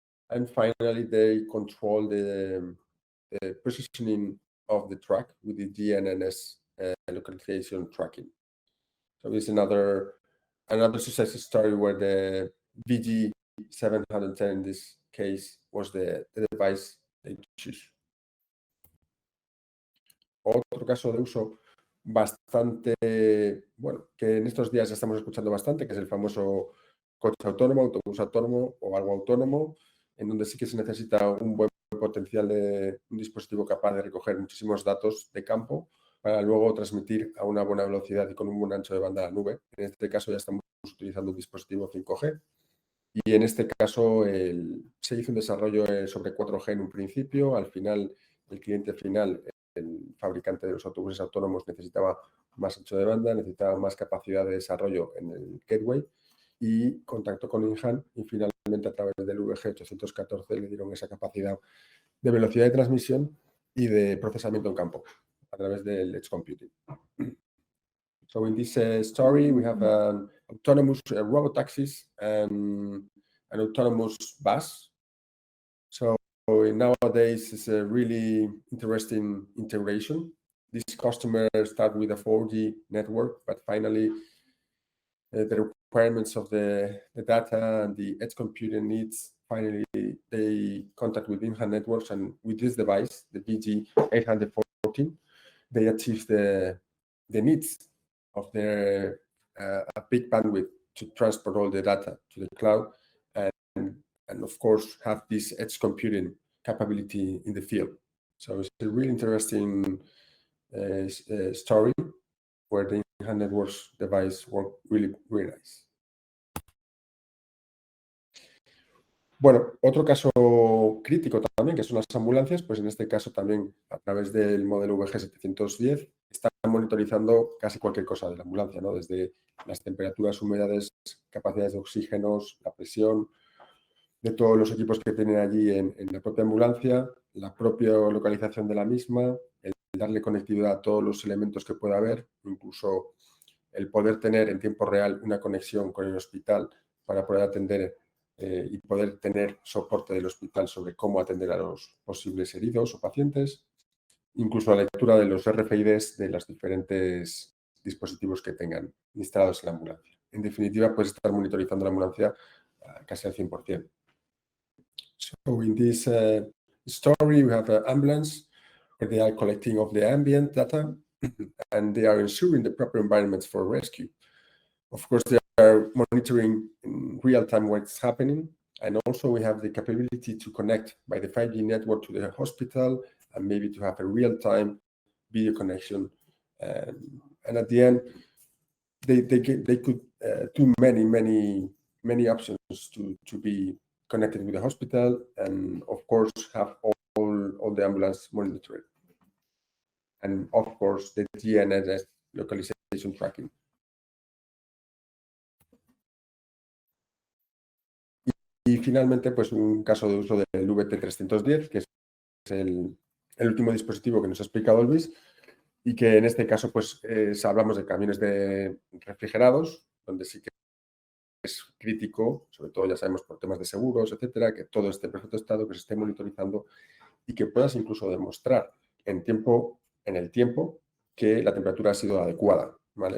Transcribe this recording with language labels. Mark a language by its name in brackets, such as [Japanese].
[English] And finally, they control the positioning of the truck with the GNSS localization tracking. So it's another success story where the VG710 in this case was the device they choose. [Spanish] Otro caso de uso bastante, bueno, que en estos días estamos escuchando bastante, que es el famoso coche autónomo, autobús autónomo o algo autónomo, en donde sí que se necesita un buen potencial de un dispositivo capaz de recoger muchísimos datos de campo para luego transmitir a una buena velocidad y con un buen ancho de banda a la nube. En este caso ya estamos utilizando un dispositivo 5G y en este caso se hizo un desarrollo sobre 4G en un principio. Al final, el cliente final, el fabricante de los autobuses autónomos, necesitaba más ancho de banda, necesitaba más capacidad de desarrollo en el gateway y contactó con InHand y finalmente a través del VG814 le dieron esa capacidad de velocidad de transmisión y de procesamiento en campo a través del edge computing. [English] So in this story, we have an autonomous robotaxis and an autonomous bus. So nowadays, it's a really interesting integration. This customer started with a 4G network, but finally, the requirements of the data and the edge computing needs, finally, they contact with InHand Networks, and with this device, the VG814, they achieve the needs of their a big bandwidth to transport all the data to the cloud, and of course have this edge computing capability in the field. So it's a really interesting story where the InHand Networks device worked really, really nice. [Spanish] Bueno, otro caso crítico también, que son las ambulancias, pues en este caso también a través del modelo VG710 están monitorizando casi cualquier cosa de la ambulancia, ¿no? Desde las temperaturas, humedades, capacidades de oxígenos, la presión, de todos los equipos que tienen allí en la propia ambulancia, la propia localización de la misma, el darle conectividad a todos los elementos que pueda haber, incluso el poder tener en tiempo real una conexión con el hospital para poder atender y poder tener soporte del hospital sobre cómo atender a los posibles heridos o pacientes, incluso la lectura de los RFIDs de los diferentes dispositivos que tengan instalados en la ambulancia. En definitiva, puedes estar monitorizando la ambulancia casi al 100%. [English] So in this story, we have an ambulance where they are collecting of the ambient data and they are ensuring the proper environments for rescue. Of course, they are monitoring in real time what's happening. And also we have the capability to connect by the 5G network to the hospital and maybe to have a real-time video connection. And at the end, they could do many options to be connected with the hospital and of course have all the ambulance monitored. And of course the GNSS localization tracking. [Spanish] Y finalmente, pues un caso de uso del VT310, que es el último dispositivo que nos ha explicado Luis, y que en este caso, pues hablamos de camiones refrigerados, donde sí que es crítico, sobre todo ya sabemos por temas de seguros, etcétera, que todo esté en perfecto estado, que se esté monitorizando y que puedas incluso demostrar en el tiempo que la temperatura ha sido adecuada, ¿vale?